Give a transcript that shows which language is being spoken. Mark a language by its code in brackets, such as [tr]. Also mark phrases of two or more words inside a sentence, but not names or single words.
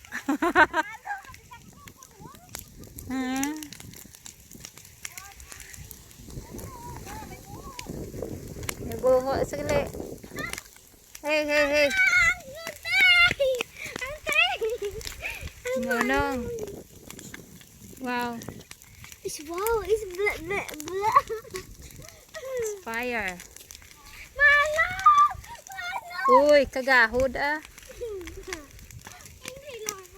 [hil] Buho sila. [en] Hey. Nonong. Wow. It's blah. It's fire. Malo! [hil] Uy, kagahod ah. [tl] Hindi lang ako.